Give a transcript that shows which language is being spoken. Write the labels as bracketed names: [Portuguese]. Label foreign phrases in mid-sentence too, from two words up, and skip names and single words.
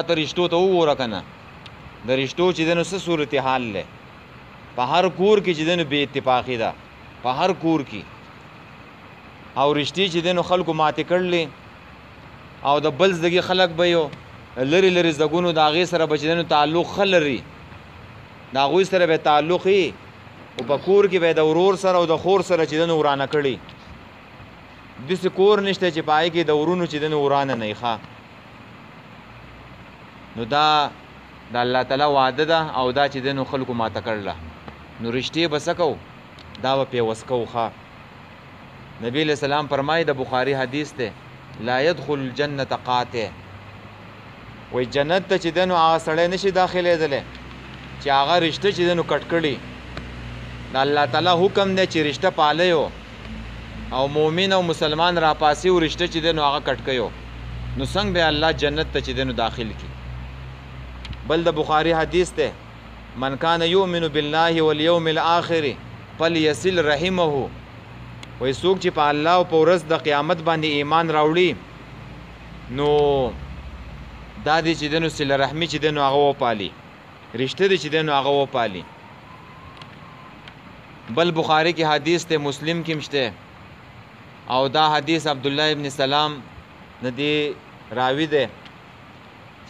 [Pashto] ته رشتو ته وګوره که نه د رشتو چې دی نو څه صورتحال دی په هر کور کې چې دی نو بې اتفاقي ده په هر کور کې او رشتې چې دی نو خلکو ماتې کړلې او د بل زدګي خلک به یو لرې لرې زګونو د هغې سره به چې دی نو تعلق ښه لري د هغوی سره به تعلق وي او په کور کې به د ورور سره او د خور سره چې دی نو ورانه کړي داسې کور نشته چې په هغې کې د ورونو چې دی نو ورانه نه وي ښه نو دا د الله تعالی وعده ده او دا چې دی نو خلکو ماته کړله نو رشتې به څه کوو دا به پیوس کوو ښه نبی [Arabic] علیہ السلام [Pashto] فرمایي د بخاري حدیث دی [Arabic] لا يدخل الجنة قاطع [Pashto] وای جنت ته چې دی نو هغه سړی نشي داخلېدلی چې هغه رشته چې دی نو کټ کړي د الله تعالی حکم دی چې رشته پالی او مؤمن او مسلمان راپاسي او رشته چې دی نو هغه کټ کوي نو څنګه به الله جنت ته چې دی نو داخل کړي بل د بخاري حدیث دی [Arabic] من کان یؤمن بالله والیوم الاخر فلیصل رحمه [Pashto] وای څوک چې په الله او په ورځ د قیامت باندې ایمان راوړي نو دا دی چې دی نو صله رحمي چې دی نو هغه وپالي رشته دی چې دی نو هغه وپالي بل بخاري کې حدیث دی مسلم کې مشته او دا حدیث عبدالله ابن سلام نه دی راوي دی چې